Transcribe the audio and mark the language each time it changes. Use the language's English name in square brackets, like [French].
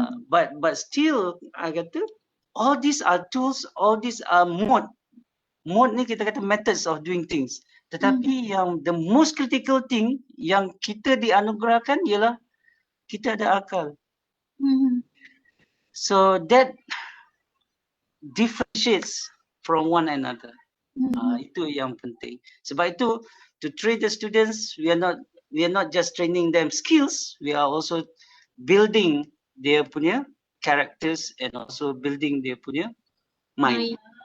[English] But still, I kata, all these are tools, all these are mode. [Malay] Mode ni kita kata methods of doing things. Tetapi yang the most critical thing yang kita dianugerahkan ialah kita ada akal. [English] So that differentiates from one another. Itu yang penting. Sebab itu, to train the students, we are not just training them skills, we are also building their punya characters and also building their punya mind.